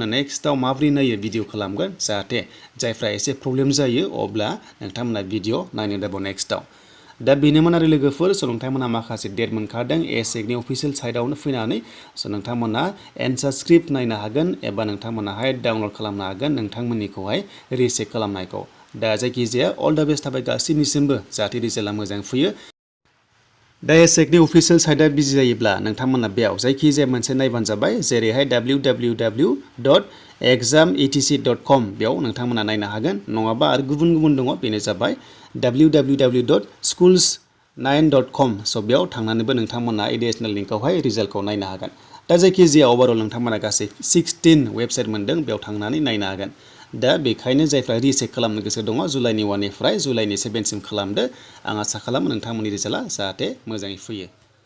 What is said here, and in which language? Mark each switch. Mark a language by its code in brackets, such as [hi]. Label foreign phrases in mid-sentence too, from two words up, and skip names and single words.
[brx] नेक्स्टआव माबोरै नायो भिडिअ खालामगोन जाहाथे जायफ्रा एसे प्रब्लेम जायो अब्ला नोंथांमोना भिडिअ नायनो दाबाव नेक्स्टआव दा बेनोमोन आरो लोगोफोर स' नोंथांमोना माखासे डेट मोनखादों AHsECनि [en] official siteआवनो [brx] फैनानै स' नोंथांमोना [en] answer script [brx] नायनो हागोन एबा नोंथांमोनाहाय डाउनलड खालामनो हागोन नोंथांमोननिखौहाय रिचेक खालामनायखौ दा जायखिजाया [en] all the best [brx] थाबाय गासैनिसिमबो जाहाथे रिजाल्टआ मोजां फैयो दा AHsECनि [en] official siteआ [brx] बिजि जायोब्ला नोंथांमोना बेयाव जायखिजाया मोनसे नायबानो जाबाय जेरैहाय www.exametc.com बेयाव नोंथांमोना नायनो हागोन नङाबा आरो गुबुन दङ बेनो जाबाय www.schools9.com स' बेयाव थांनानैबो नोंथांमोना [en] additional linkआवहाय [brx] रिजाल्टखौ नायनो हागोन दा जायखिजाया ओभारअल नोंथांमोना गासै 16 वेबसाइट मोनदों बेयाव थांनानै नायनो हागोन दा बेखायनो जायफ्रा रिचेक खालामनो गोसो दङ जुलाइनि 1 निफ्राय जुलाइनि 7 सिम खालामदो आं आसा खालामो नोंथांमोननि रिजाल्टआ जाहाथे मोजाङै फैयो